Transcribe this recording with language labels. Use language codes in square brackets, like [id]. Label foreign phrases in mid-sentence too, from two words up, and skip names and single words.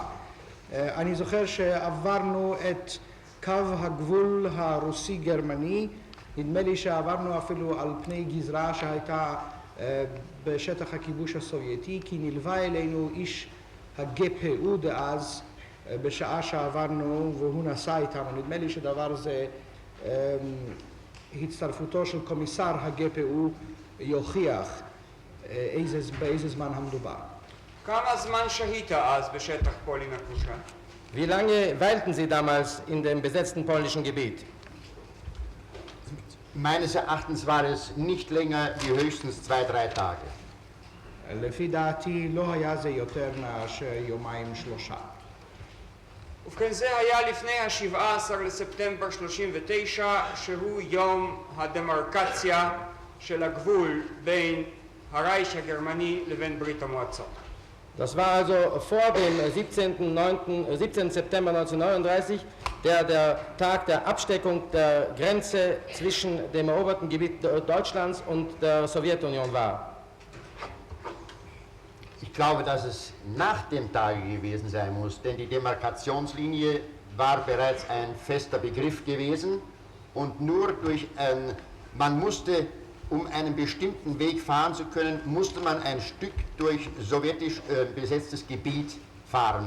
[he] אני זוכר שעברנו את קו הגבול הרוסי-גרמני, נדמה לי שעברנו אפילו על פני גזרה שהייתה בשטח הכיבוש הסובייטי, כי נלווה אלינו איש הגפ"ו דאז בשעה שעברנו והוא נסע איתנו. נדמה לי שדבר זה הצטרפותו של קומיסר הגפ"ו יוכיח באיזה זמן המדובר. כמה זמן שהית אז בשטח פולין הכבושה? [de] Wie lange weilten Sie damals in dem besetzten polnischen Gebiet? Meines Erachtens war es nicht länger wie höchstens 2-3 Tage. [he] לפי דעתי לא היה זה יותר מאשר יומיים שלושה. ובכן זה היה לפני ה-17 לספטמבר 39, שהוא יום הדמרקציה של הגבול בין הרייך הגרמני לבין ברית המועצות. [de] Das war also vor dem 17. September 1939, der Tag der Absteckung der Grenze zwischen dem eroberten Gebiet Deutschlands und der Sowjetunion war. Ich glaube, dass es nach dem Tage gewesen sein muss, denn die Demarkationslinie war bereits ein fester Begriff gewesen und nur man musste, um einen bestimmten Weg fahren zu können, musste man ein Stück durch sowjetisch besetztes Gebiet fahren.